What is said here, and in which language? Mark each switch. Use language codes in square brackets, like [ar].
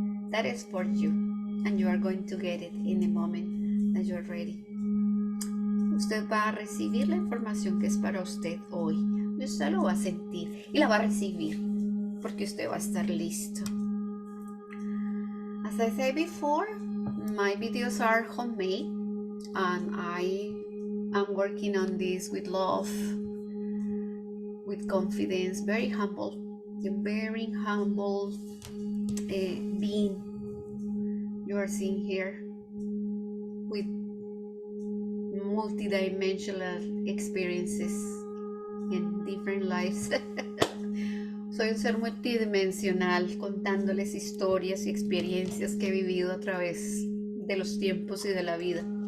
[en] That is for you, and you are going to get it in the moment that you're ready. [es] Usted va a recibir la información que es para usted hoy. Y usted lo va a sentir y la va a recibir, porque usted va a estar listo. [en] As I said before, my videos are homemade, and I am working on this with love, with confidence, very humble, a very humble being you are seeing here, with multidimensional experiences in different lives. [es] Soy un ser multidimensional, contándoles historias y experiencias que he vivido a través de los tiempos y de la vida.